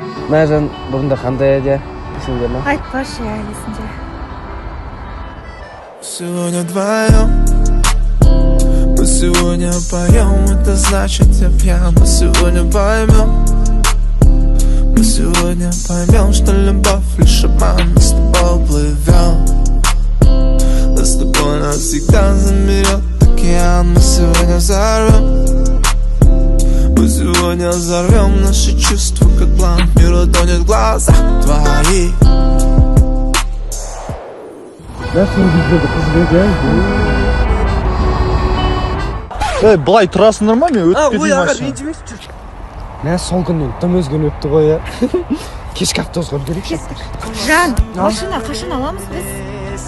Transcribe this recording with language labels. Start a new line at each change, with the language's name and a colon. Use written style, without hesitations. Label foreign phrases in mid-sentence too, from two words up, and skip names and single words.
Kazakh: Мәржан бұрында қандай еді? Есіңде ма? Айтпашы, есімде.
Russian: Сегодня вдвоем, мы сегодня поем, это значит я пьян. Мы сегодня поймем, мы сегодня поймем, что любовь лишь обман. Мы с тобой плывем, да с тобой навсегда замерет океан. Мы сегодня взорвем, мы сегодня взорвем наши чувства, как план. Мир утонет в глазах твоих.
Kazakh: Былай тұрасыңдар ма, мен өтіп кетейін машина. Мә сол күннен тым өзген өтті ғой я. Кешкі автобусқа үлгерейікші. Жан, машина қашан аламыз біз?